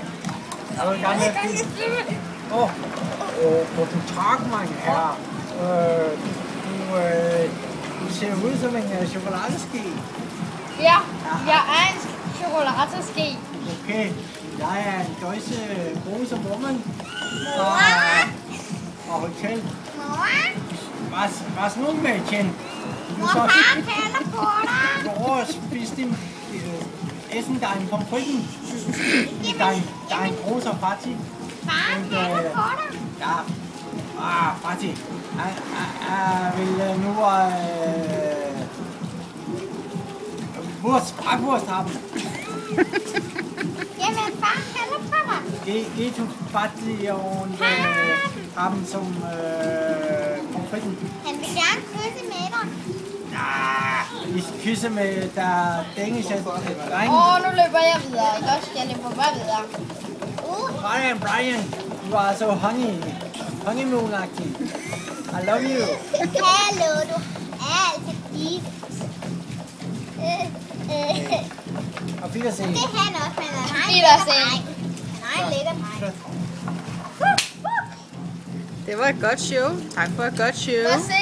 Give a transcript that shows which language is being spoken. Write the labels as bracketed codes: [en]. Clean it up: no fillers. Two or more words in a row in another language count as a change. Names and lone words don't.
[da] Jeg vil gerne have filmet. [de] Guten Tag, mein Herr. [da] Du ser ud som en chokoladeske. Ja, jeg er en chokoladeske. Okay, jeg er en [de] deutsche große [da] Woman. [de] Og Hotel. Was nun, Mädchen? [da] Far kalder på dig. Du har spist [de] essen dein Pommes frites. Dein großer Vati. [da] Far kalder på dig. [de] Ja. Vati. [da] Jeg vil nu Bratwurst haben. Jamen, far kalder på dig. [de] Geh zu Vati und haben zum Pommes frites. [da] Han vil gerne kysse med dig. Ich kysse med der dæniske dreng. Nu løber jeg videre. Jeg skal løbe bare videre. [en] Brian, you are so honeymoon-agtig. I love you. [da] Hallo, du er altid gift. Og Wiedersehen. Det er han også, men han er en Wiedersehen. Nej, en lækker dreng. Det var et godt show. Tak for et godt show.